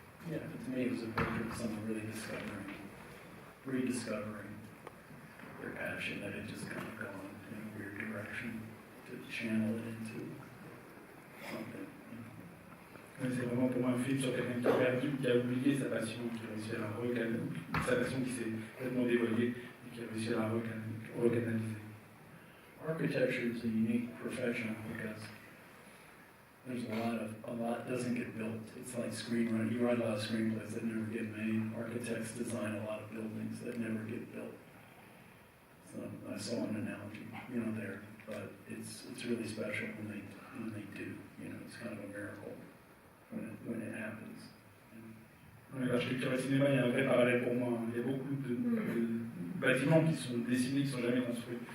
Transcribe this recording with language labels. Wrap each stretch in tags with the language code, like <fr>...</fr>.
<en>Yeah, but to me it was a portrait of someone really rediscovering their passion that had just kind of gone in a weird direction to channel it into something.</en> <fr>C'est vraiment pour moi un film sur quelqu'un qui a perdu, qui a oublié sa passion, qui a réussi à la recanaliser, sa passion qui s'est complètement dévoilée et qui a réussi à la recanaliser.</fr> <en>Architecture is a unique profession because there's a lot doesn't get built. It's like screenwriting. You write a lot of screenplays that never get made. Architects design a lot of buildings that never get built. So I saw an analogy, there, but it's really special when they do. It's kind of a miracle when it happens.</en> <fr>L'architecture et le cinéma, il y a un vrai parallèle pour moi. Il y a beaucoup de bâtiments qui sont dessinés, qui ne sont jamais construits.</fr>